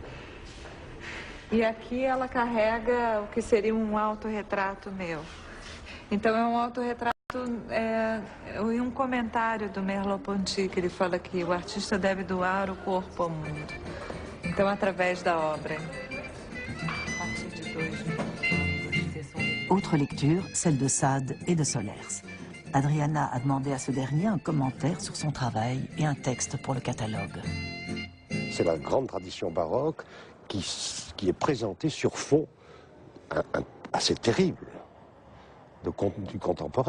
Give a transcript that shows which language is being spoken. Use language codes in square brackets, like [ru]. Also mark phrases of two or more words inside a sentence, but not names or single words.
[pt] E aqui ela carrega o que seria um autorretrato meu. Então é um autorretrato e um comentário do Merleau-Ponty, que ele fala que o artista deve doar o corpo ao mundo. Então, através da obra. A partir de 2000. [fr] Autre lecture, celle de Sade et de Solers. Adriana a demandé à ce dernier un commentaire sur son travail et un texte pour le catalogue. C'est la grande tradition baroque qui est présentée sur fond assez terrible du contemporain.